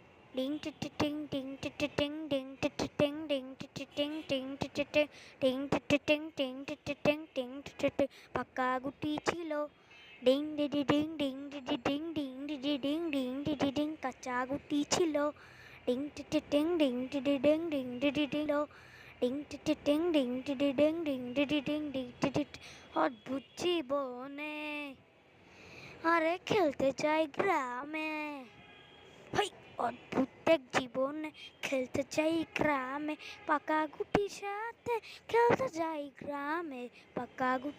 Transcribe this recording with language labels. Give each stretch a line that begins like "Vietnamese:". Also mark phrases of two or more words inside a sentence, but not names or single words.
Bangla: Ding ting ting ding ting ting ding ting ting ding ting ding ting ting ding ting ding ting পাকা গুটি ছিল ডিং ডিডি ডিং ডিং ডিডি ডিং ডিং ডিডি ডিং ডিং ডিডি ডিং কাঁচা গুটি ছিল ডিং টিটি টিং ডিং ডিডি ডিং ডিং ডিডি ডিং ডিং টিটি টিং ডিং ডিডি ডিং ডিং ডিডি ডিং ডিং ডিডি অদ্ভুত জীবনে আরে খেলতে চাই গ্রামে হই অদ্ভুত এক জীবনে খেলতে চাই গ্রামে পাকা গুটির সাথে খেলতে যাই গ্রামে পাকা